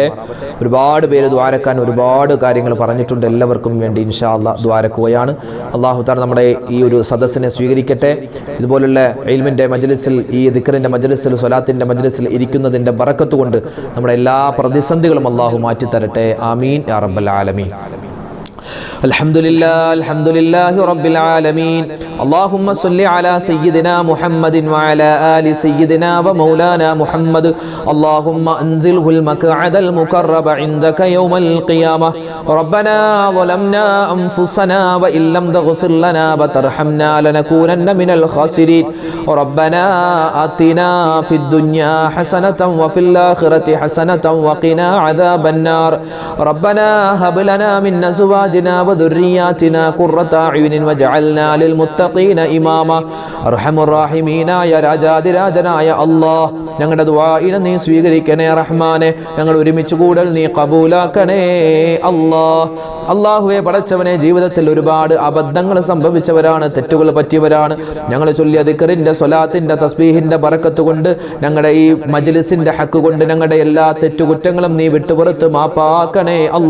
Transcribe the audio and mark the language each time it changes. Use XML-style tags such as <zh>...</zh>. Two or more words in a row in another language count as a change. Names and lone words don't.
<ml>ഒരുപാട് പേര് ദുആരക്കാൻ ഒരുപാട് കാര്യങ്ങൾ പറഞ്ഞിട്ടുണ്ട്. എല്ലാവർക്കും വേണ്ടി</ml> <ar>إن شاء الله</ar> <ml>ദുആരക്കുകയാണ്. അല്ലാഹു തആല നമ്മുടെ ഈ ഒരു സദസ്സിനെ സ്വീകരിക്കട്ടെ. ഇതുപോലുള്ള ഇൽമിന്റെ മജ്ലിസിൽ, ഈ ദിക്റിന്റെ മജ്ലിസിൽ, സ്വലാത്തിന്റെ മജ്ലിസിൽ ഇരിക്കുന്നതിന്റെ ബറക്കത്ത് കൊണ്ട് നമ്മുടെ എല്ലാ പ്രതിസന്ധികളും അല്ലാഹു മാറ്റി തരട്ടെ.</ml> <ar>آمين يا رب العالمين. الحمد لله رب العالمين. اللهم صل على سيدنا محمد وعلى آل سيدنا ومولانا محمد. اللهم أنزله المقعد المقرب عندك يوم القيامة. ربنا ظلمنا أنفسنا وإن لم تغفر لنا وترحمنا لنكونن من الخاسرين. ربنا آتنا في الدنيا حسنة وفي الآخرة حسنة وقنا عذاب النار. ربنا هب لنا من أزواجنا وذرياتنا قرة أعين وجعلنا للمتقين إماما. أرحم الراحمين</ar> <ml>രാജാതിരാജനായ അല്ലാഹ്, ഞങ്ങളുടെ ദുആഇനെ നീ സ്വീകരിക്കണേ റഹ്മാനെ. ഞങ്ങൾ ഒരുമിച്ച് കൂടൽ നീ കബൂലാക്കണേ അല്ലാഹ്. അല്ലാഹുവേ, പടച്ചവനെ, ജീവിതത്തിൽ ഒരുപാട് അബദ്ധങ്ങൾ സംഭവിച്ചവരാണ്, തെറ്റുകൾ പറ്റിയവരാണ്. ഞങ്ങൾ ചൊല്ലിയ ദിക്റിന്റെ സ്വലാത്തിന്റെ തസ്ബീഹിന്റെ ബറക്കത്ത് കൊണ്ട്, ഞങ്ങളുടെ ഈ മജ്ലിസിന്റെ ഹക്ക് കൊണ്ട് ഞങ്ങളുടെ എല്ലാ തെറ്റുകുറ്റങ്ങളും നീ വിട്ടുപുറത്ത് മാപ്പാക്കണേ അല്ലാഹ്.</ml>